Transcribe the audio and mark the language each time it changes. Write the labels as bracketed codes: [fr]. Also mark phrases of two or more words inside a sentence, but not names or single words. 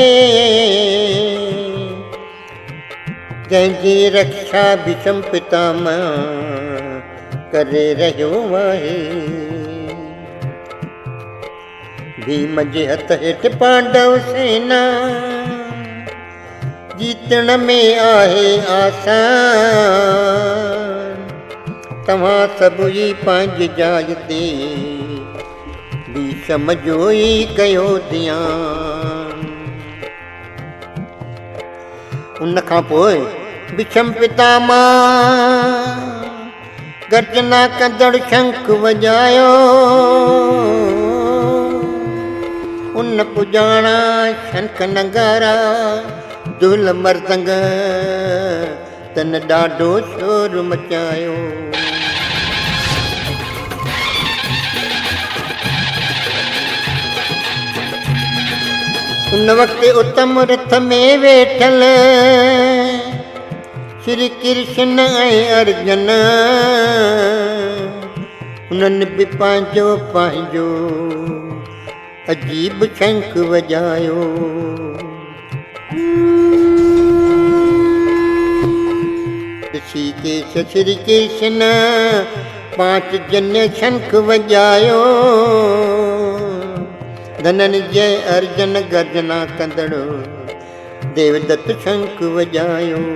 [sd] जंहिंजी रक्षा भीष्म पितामह करे रहियो आहे। भीम जे हथ हेठि पांडव सेना, जीतण में आहे आसान। तव्हां सभु ई पंहिंजी जाइ ते भीष्म जो ई कयो ध्यान। उन खां पोइ भीष्म पितामह गर्जना कंदड़ शंख वॼायो। उन पुॼाणा शंख नगारा दुल मर्दंग, तन ॾाढो शोर मचायो। उन वक़्तु उत्तम रथ में वेठल श्री कृष्ण ऐं अर्जुन, उन्हनि बि पंहिंजो पंहिंजो अजीब शंख वॼायो। ऋषिकेश श्री कृष्ण पांच जन्य शंख वॼायो। धनंजय अर्जुन गर्जना कंदड़ो देवदत्त शंख वॼायो।